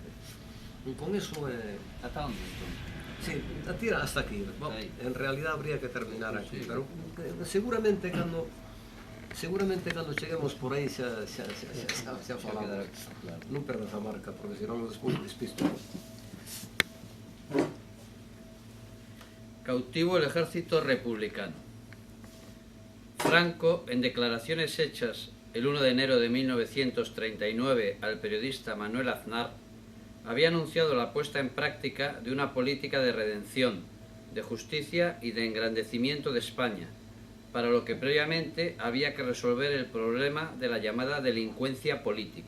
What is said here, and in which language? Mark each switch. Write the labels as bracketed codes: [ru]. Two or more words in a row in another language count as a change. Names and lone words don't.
[es] Con eso [gl] Ata onde, entón? [es] Sí, tira hasta aquí. En realidad habría que terminar aquí, pero seguramente [gl] cando Seguramente cando cheguemos por aí xa falamos. Claro. Non perdas a marca, porque senón despois despisto. [es] Cautivo el ejército republicano. Franco, en declaraciones hechas el 1 de enero de 1939 al periodista Manuel Aznar, había anunciado la puesta en práctica de una política de redención, de justicia y de engrandecimiento de España, para lo que previamente había que resolver el problema de la llamada delincuencia política.